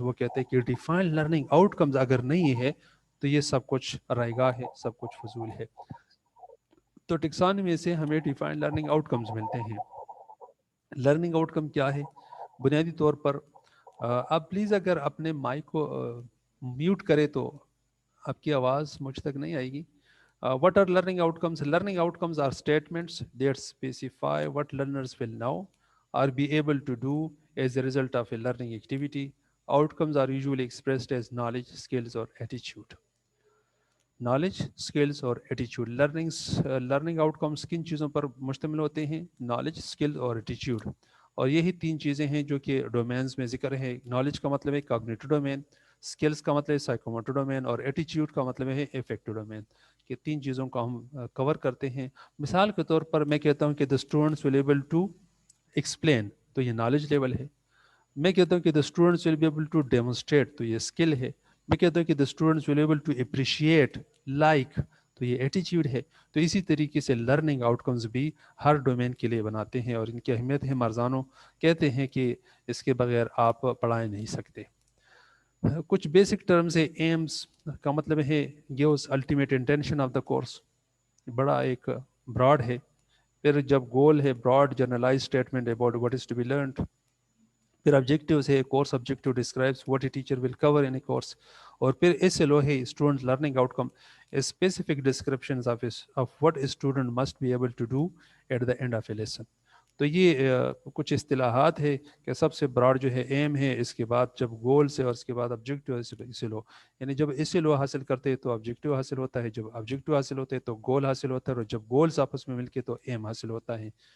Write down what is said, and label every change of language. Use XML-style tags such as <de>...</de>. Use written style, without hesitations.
<ur>وہ کہتے ہیں کہ ڈیفائن لرننگ آؤٹ کمز اگر نہیں ہے تو یہ سب کچھ رائگاں ہے، سب کچھ فضول ہے. تو ٹیکسانومی سے ہمیں ڈیفائن لرننگ آؤٹ کمز ملتے ہیں. لرننگ آؤٹ کم کیا ہے؟ بنیادی طور پر آپ پلیز اگر اپنے مائک کو میوٹ کرے تو آپ کی آواز مجھ تک نہیں آئے گی.</ur> <en>What are learning outcomes? Learning outcomes are statements that specify what learners will know or be able to do as a result of a learning activity. Outcomes are usually expressed as knowledge, skills, or attitude. Knowledge, skills,</en> <ur>اور</ur> <en>attitude.</en> <ur>Learning outcomes کن چیزوں پر مشتمل ہوتے ہیں؟ knowledge, skill اور attitude. اور یہی تین چیزیں ہیں جو کہ ڈومینز میں ذکر ہے. knowledge کا مطلب ہے cognitive domain, skills کا مطلب ہے psychomotor domain، اور attitude کا مطلب ہے affective domain. کہ تین چیزوں کو ہم کور کرتے ہیں. مثال کے طور پر میں کہتا ہوں کہ</ur> <en>the students will able to explain،</en> <ur>تو یہ knowledge level ہے. میں کہتا ہوں کہ</ur> <en>the students will be able to demonstrate،</en> <ur>تو یہ skill ہے. میں کہتا ہوں کہ</ur> <en>the students will be able to appreciate، like،</en> <ur>تو یہ ایٹیچیوڈ ہے. تو اسی طریقے سے لرننگ آؤٹ کمز بھی ہر ڈومین کے لیے بناتے ہیں، اور ان کی اہمیت ہے. مارزانو کہتے ہیں کہ اس کے بغیر آپ پڑھا نہیں سکتے. کچھ بیسک ٹرمز ہے. ایمز کا مطلب ہے</ur> <en>gives ultimate intention of the course,</en> <ur>بڑا ایک براڈ ہے. پھر جب گول ہے</ur> <en>Broad generalize statement about what is to be learned.</en> <ur>پھر</ur> <en>Objectives ہے course objective describes what a teacher will cover in a course.</en> <ur>اور پھر</ur> <en>S L O ہے student learning out come, specific descriptions of what a student must be able to do at the end of a lesson.</en> <ur>تو یہ کچھ اصطلاحات ہے کہ سب سے براڈ جو ہے ایم ہے، اس کے بعد جب گولس ہے، اور اس کے بعد آبجیکٹیو ایس ایل او. یعنی جب ایس ایل او حاصل کرتے ہیں تو آبجیکٹیو حاصل ہوتا ہے، جب آبجیکٹیو حاصل ہوتے ہیں تو گول حاصل ہوتا ہے، اور جب گولس آپس میں مل کے تو ایم حاصل ہوتا ہے.</ur>